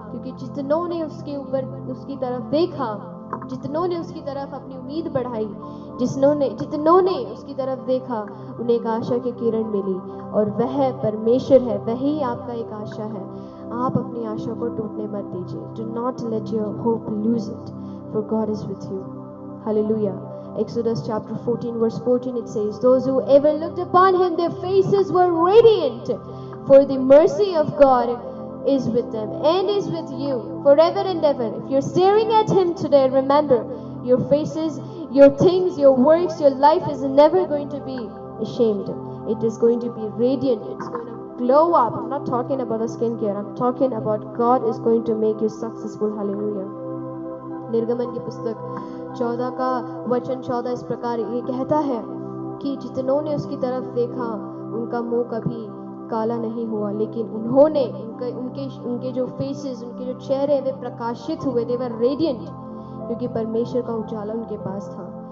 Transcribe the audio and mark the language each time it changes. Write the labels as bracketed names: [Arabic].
[Hindi] क्योंकि जितनों ने उसके ऊपर, उसकी तरफ देखा, जितनों ने उसकी तरफ अपनी उम्मीद बढ़ाई, जितनों ने उसकी तरफ देखा, उन्हें एक आशा की किरण मिली और वह परमेश्वर है, वही आपका एक आशा है। आप अपनी आशा को टूटने मत दीजिए। [English] Do not let your hope lose it, for God is with you. Hallelujah. Exodus chapter 14 verse 14, it says, those who ever looked upon him, their faces were radiant, for the mercy of God is with them and is with you forever and ever. If you're staring at him today, remember, your faces, your things, your works, your life is never going to be ashamed. It is going to be radiant. It's going to glow up. I'm not talking about the skincare. I'm talking about God is going to make you successful. Hallelujah. [Hindi] निर्गमन की पुस्तक 14 का वचन 14 इस प्रकार ये कहता है कि जितनों ने उसकी तरफ देखा उनका मुंह कभी काला नहीं हुआ, लेकिन उन्होंने उनके जो फेसेस, उनके जो चेहरे वे प्रकाशित हुए, [English] they were radiant, [Hindi] क्योंकि परमेश्वर का उजाला उनके पास था।